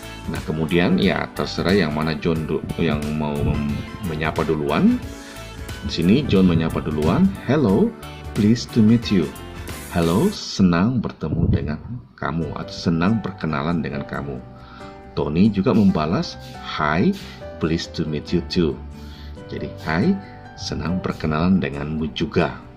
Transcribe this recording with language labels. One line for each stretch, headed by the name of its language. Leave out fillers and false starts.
Indonesian: Nah, kemudian ya terserah yang mana John yang mau menyapa duluan. Di sini John menyapa duluan,
English: hello, pleased to meet you.
Indonesian: Hello, senang bertemu dengan kamu, atau senang berkenalan dengan kamu.
English: Tony
Indonesian: juga membalas,
English: hi, pleased to meet you too.
Indonesian: Jadi, hi, senang berkenalan denganmu juga.